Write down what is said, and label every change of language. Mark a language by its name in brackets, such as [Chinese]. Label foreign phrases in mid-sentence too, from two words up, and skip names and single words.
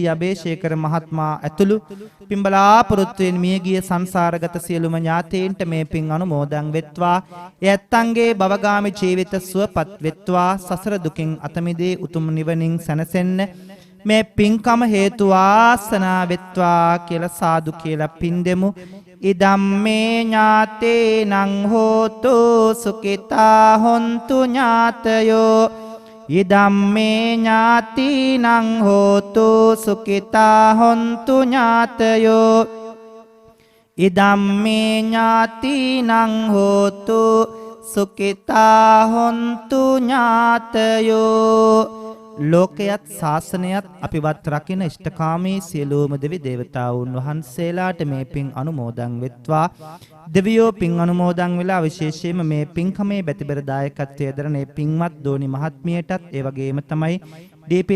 [Sinhala] අබේශේකර මහත්මයා ඇතුළු පින් බලාපොරොත්තුෙන් මියගිය සංසාරගත සියලුම ඥාතීන්ට මේ පින් අනුමෝදන් වෙත්වා. ඒ ඇත්තන්ගේ භවගාමී ජීවිත සුවපත් වෙත්වා. සසර දුකින් අත මිදී උතුම් නිවනින් සැනසෙන්න මේ පින්කම හේතු වාසනා වෙත්වා කියලා සාදු කියලා පින් දෙමු. [Pali] ඉදම්මේ ඥාතේනං හෝතු සුඛිතා හොන්තු ඥාතයෝ ඉදම්මේ ඥාතිනං හෝතු සුඛිතා හොන්තු ඥාතයෝ ඉදම්මේ ඥාතිනං හෝතු සුඛිතා හොන්තු ඥාතයෝ [Sinhala] ලෝකයත් ශාසනයත් අපිවත් රකින ඉෂ්ඨකාමී සියලුම දෙවි දේවතාවුන් වහන්සේලාට මේ පින් අනුමෝදන් වෙත්වා. දෙවියෝ පින් අනුමෝදන් වෙලා විශේෂයෙන්ම මේ පින්කමේ බැතිබර දායකත්වයේ දරන මේ පින්වත් දෝනි මහත්මියටත් ඒ වගේම තමයි ඩී.පී.